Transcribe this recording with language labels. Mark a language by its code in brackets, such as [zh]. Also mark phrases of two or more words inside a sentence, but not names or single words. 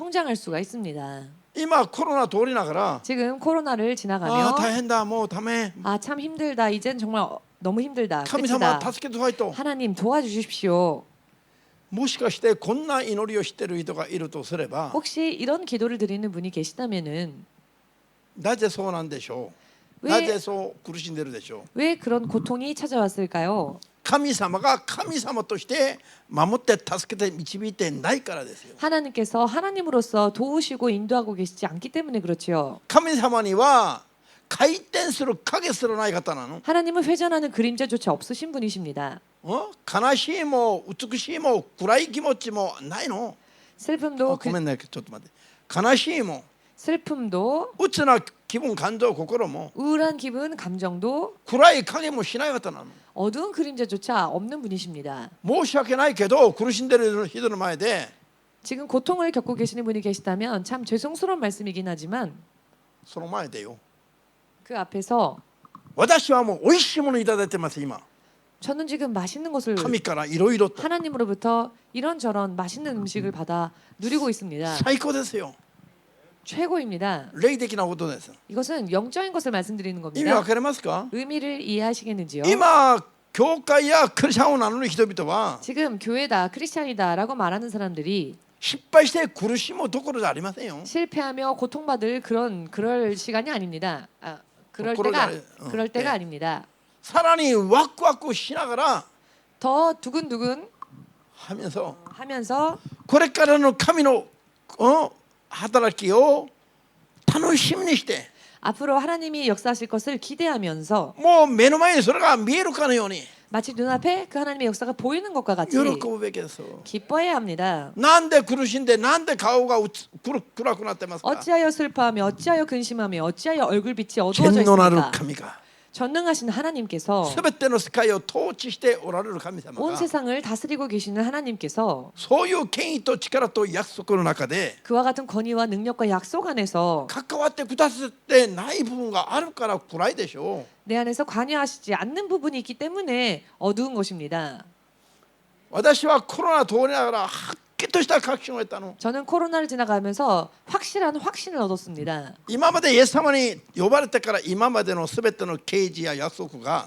[ko] 성장할 수가 있습니다. [ja] 今コロナ通りながら [ko] 지금 코로나를 ああ 지나가며 [ja] 大変だもうダメ [ko] 아 참 힘들다. 이젠 정말 너무 힘들다. [ja] 神様 [ko] 끝이다. [ja] 助けてくださいと [ko] 하나님 도와주십시오. [ja] もしかしてこんな祈りをしている人がいるとすれば [ko] 혹시 이런 기도를 드리는 분이 계시다면은 [ja] なぜそうなんでしょう [ko] 왜 [ja] なぜそう苦しんでるでしょう [ko] 왜 그런 고통이 찾아왔을까요? [ja] 神様が神様として守って助けて導いてないからですよ [ko] 하나님께서 하나님으로서 도우시고 인도하고 계시지 않기 때문에 그렇지요. [ja] 神様には回転する影すらない方なの [ko] 하나님은 회전하는 그림자조차 없으신 분이십니다. [ja] 悲しいも美しいも暗い気持ちもないの [ko] 슬픔도 [ja] ごめんねちょっと待って悲しいも [ko] 슬픔도 [ja] 鬱な気分感情心も [ko] 우울한 기분, 감정도 [ja] 暗い影もしない方なの [ko] 어두운 그림자조차 없는 분이십니다. [ja] 申し訳ないけど苦しんでる人の前で [ko] 지금 고통을 겪고 계시는 분이 계시다면 참 죄송스러운 말씀이긴 하지만 [ja] その前でよ [ko] 그 앞에서 [ja] 私はもう美味しいものいただいてます今 [ko] 저는 지금 맛있는 것을 [ja] 神からいろいろと [ko] 하나님으로부터 이런저런 맛있는 음식을 받아 누리고 있습니다. [ja] 最高ですよ [ko] 최고입니다. [ja] 霊的なことです [ko] 이것은 영적인 것을 말씀드리는 [ja] 意味わ [ko] 겁니다. [ja] かりますか [ko] 의미를 이해하시겠는지요? [ja] 今教会やクリスチャンを名乗る人々は [ko] 지금 교회다, 크리스찬이다라고 말하는 사람들이 [ja] 失敗して苦しむどころじゃありませんよ [ko] 실패하며 고통받을 그럴 시간이 아닙니다. 그럴 그럴 때가 네. 아닙니다. [ja] さらにワクワクしながら [ko] 더 두근두근 하면서 하면서 [ja] これからの神の働きを楽しみにして [ko] 앞으로 하나님이 역사하실 것을 기대하면서 [ja] もう目の前にそれが見えるかのように [ko] 마치 눈앞에 그 하나님의 역사가 보이는 것과 같이 [ja] 喜ぶべきです [ko] 기뻐해야 합니다. [ja] なんで苦しんでなんで顔が暗くなってますか [ko] 어찌하여 슬퍼하며 어찌하여 근심하며 어찌하여 얼굴빛이 어두워져 [ja] 全能なる [ko] 있습니까? [ja] 神が [ko] 전능하신 하나님께서 [ja] すべての世界を統治しておられる神様 [ko] 온 [ja] が [ko] 세상을 다스리고 계시는 하나님께서 [ja] そういう権威と力と約束の中で [ko] 그와 같은 권위와 능력과 약속 안에서 [ja] 関わってくださってない部分があるから暗いでしょう [ko] 내 안에서 관여하시지 않는 부분이 있기 때문에 어두운 것입니다. [ja] 私はコロナ通りながらはっきりとした確信を得たの [ko] 저는 코로나를 지나가면서 확실한 확신을 얻었습니다. [ja] 今までイエス様に呼ばれてから今までのすべての啓示や約束が